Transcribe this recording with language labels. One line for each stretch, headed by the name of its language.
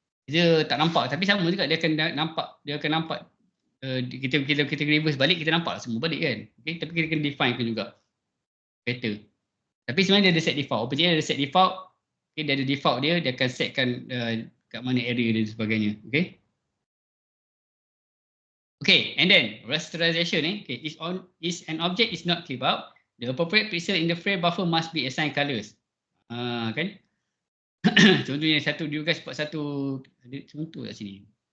Malay: Dia tak nampak tapi sama juga dia akan nampak kita reverse balik kita nampak semua balik kan. Okey, tapi kita kena define kan juga better. Tapi sebenarnya dia ada set default. OpenGL ada set default. Okay, dia ada default dia akan setkan kat mana area dan sebagainya. Okay.
English: Okay, and then rasterization okay, is an object is not clip out, the appropriate pixel in the frame buffer must be assigned colors.
Malay: Kan? Contohnya satu dia guys buat satu ada contoh kat sini.